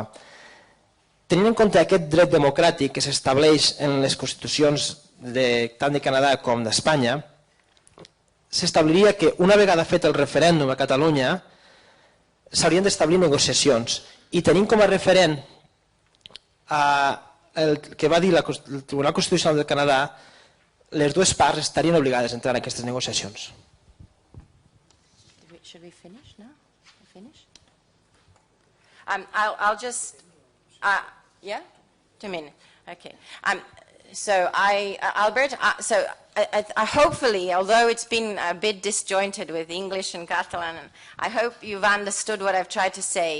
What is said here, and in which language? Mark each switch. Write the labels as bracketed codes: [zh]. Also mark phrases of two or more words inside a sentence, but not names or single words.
[ca] Tenint en compte aquest dret democràtic que s'estableix en les constitucions tant de Canadà com d'Espanya, s'establiria que una vegada fet el referèndum a Catalunya s'haurien d'establir negociacions, i tenint com a referent el que va dir el Tribunal Constitucional del Canadà, les dues parts estarien obligades a entrar en aquestes negociacions. [en] Should we finish now? Finish? I'll just, yeah? 2 minutes. Okay. So Albert, so I hopefully, although it's been a bit disjointed with English and Catalan, I hope you've understood what I've tried to say.